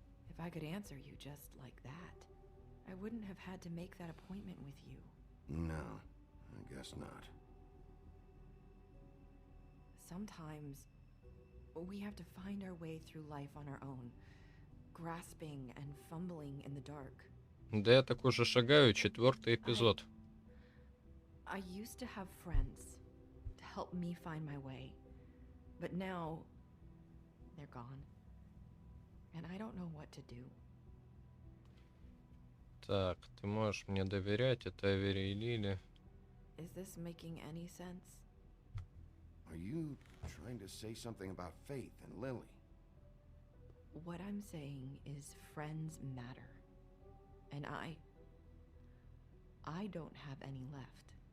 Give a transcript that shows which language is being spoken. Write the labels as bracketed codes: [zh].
[en] If I could answer you just like that, I wouldn't have had to make that appointment with you. No, I guess not. Sometimes we have to find our way through life on our own, grasping and fumbling in the dark. [ru] Да я так уже шагаю, 4-й эпизод. [en] I used to have friends to help me find my way, but now they're gone, and I don't know what to do. [ru] Так, ты можешь мне доверять, это Эвери и Лили. [en] Is this making any sense? Are you trying to say something about Faith and Lily? What I'm saying is friends matter. And I don't have any left.